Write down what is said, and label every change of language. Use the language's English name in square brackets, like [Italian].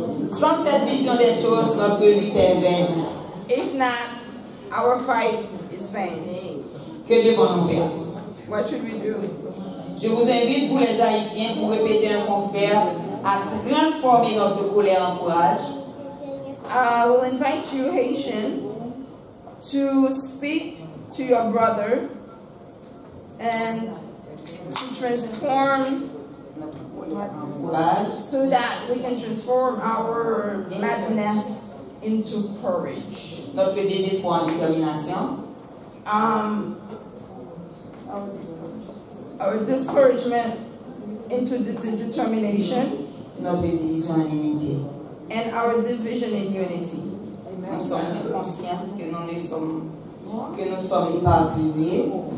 [French] Sans cette vision des choses, notre lutte est vaine. [English] If not, our fight is vain. [French] Que devons-nous faire? [English] What should we do? [French] Je vous invite, pour les Haïtiens, pour répéter un confrère, à transformer notre colère en courage. [English] I will invite you, Haitian, to speak to your brother and to transform so that we can transform our madness into courage. [French] Notre désespoir en détermination. [English] Our discouragement into the determination. [French] Notre division en unité. [English] And our division in unity. [French] Nous sommes conscients que nous sommes éparpillés.